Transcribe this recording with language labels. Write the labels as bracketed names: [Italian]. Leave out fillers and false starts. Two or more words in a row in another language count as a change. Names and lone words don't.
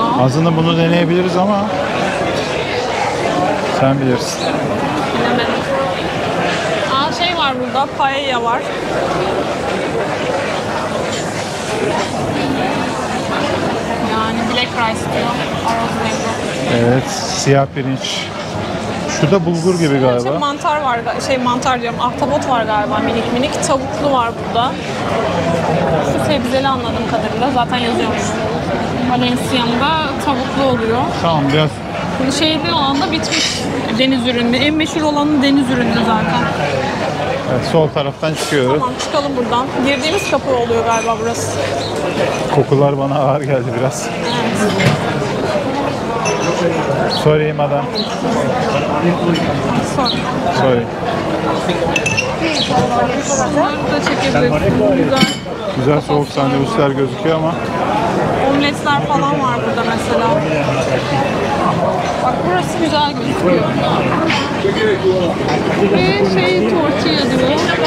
[Turkish] Aslında bunu deneyebiliriz ama sen bilirsin. Bilemedim. Şey var burada, paella var. Yani [English] black rice [Turkish] diyor. [Spanish] Arroz negro. [Turkish] Evet, siyah pirinç. Şu da bulgur gibi galiba. Mantar var, mantar diyorum, ahtapot var galiba minik minik. Tavuklu var burada. Şu sebzeli anladığım kadarıyla zaten yazıyormuş. Valencia'nda tavuklu oluyor. Tamam, biraz Şeyde olan da bitmiş deniz ürünü. En meşhur olanı deniz ürünü zaten. evet, sol taraftan çıkıyoruz. Tamam, çıkalım buradan. Girdiğimiz kapı oluyor galiba burası. Kokular bana ağır geldi biraz. Evet. [English] Sorry madam. [Turkish] Sonra. Sorry. Bunları da çekebilirsin. Güzel. Güzel soğuk sandviçler gözüküyor ama Omletler falan var burada mesela. Bak burası güzel gözüküyor. Ve tortilla diyor.